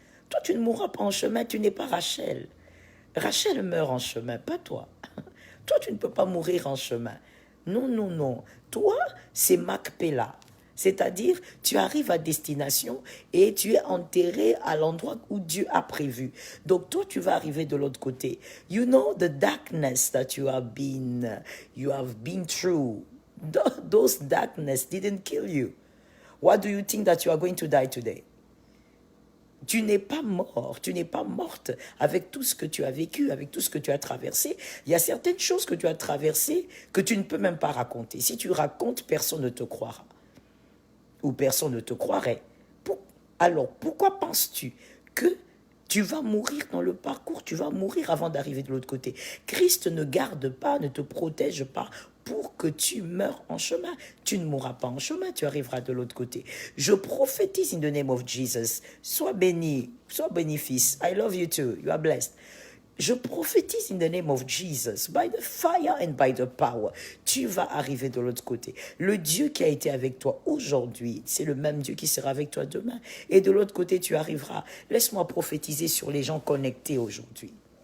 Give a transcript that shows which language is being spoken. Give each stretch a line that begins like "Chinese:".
French: Toi, tu ne mourras pas en chemin, tu n'es pas Rachel. Rachel meurt en chemin, pas toi. Toi, tu ne peux pas mourir en chemin. Non. Toi, c'est Macpéla. C'est-à-dire, tu arrives à destination et tu es enterré à l'endroit où Dieu a prévu. Donc, toi, tu vas arriver de l'autre côté.
English: You know the darkness that you have been through. Those darkness didn't kill you. What do you think that you are going to die today?
French: Tu n'es pas mort, tu n'es pas morte avec tout ce que tu as vécu, avec tout ce que tu as traversé. Il y a certaines choses que tu as traversées que tu ne peux même pas raconter. Si tu racontes, personne ne te croira. Ou personne ne te croirait. Alors, pourquoi penses-tu que tu vas mourir dans le parcours, tu vas mourir avant d'arriver de l'autre côté? Christ ne garde pas, ne te protège pas pour que tu meurs en chemin. Tu ne mourras pas en chemin, tu arriveras de l'autre côté. Je prophétise
English: in the name of Jesus.
French: Sois béni, fils.
English: I love you too, you are blessed.
French: Je prophétise
English: in the name of Jesus, by the fire and by the power.
French: Tu vas arriver de l'autre côté. Le Dieu qui a été avec toi aujourd'hui, c'est le même Dieu qui sera avec toi demain. Et de l'autre côté, tu arriveras. Laisse-moi prophétiser sur les gens connectés aujourd'hui.